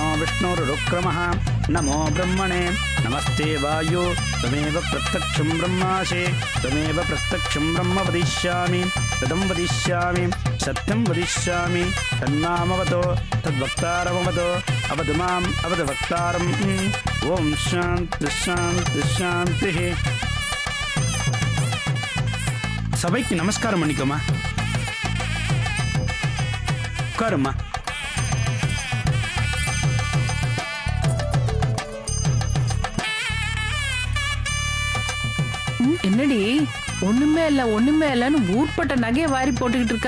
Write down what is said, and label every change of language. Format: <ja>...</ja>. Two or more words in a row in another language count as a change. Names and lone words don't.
<sa>विष्णुरुक्रमः नमो ब्रह्मणे नमस्ते वायु त्वमेव प्रत्यक्षं ब्रह्मासि त्वमेव प्रत्यक्षं ब्रह्म वदिष्यामि तदं वदिष्यामि सत्यं वदिष्यामि तन्नामवतो तद्वक्तारमवतो अवतु माम् अवतु वक्तारम् ॐ शान्ति शान्ति शान्तिः</sa> <ta>சபைக்கு நமஸ்காரம் பண்ணிக்கோமா. உட்காருமா. என்னடி ஒண்ணுமே இல்லன்னு ஊர்பட்ட நகையை வாரி போட்டுக்கிட்டு இருக்கா?</ta>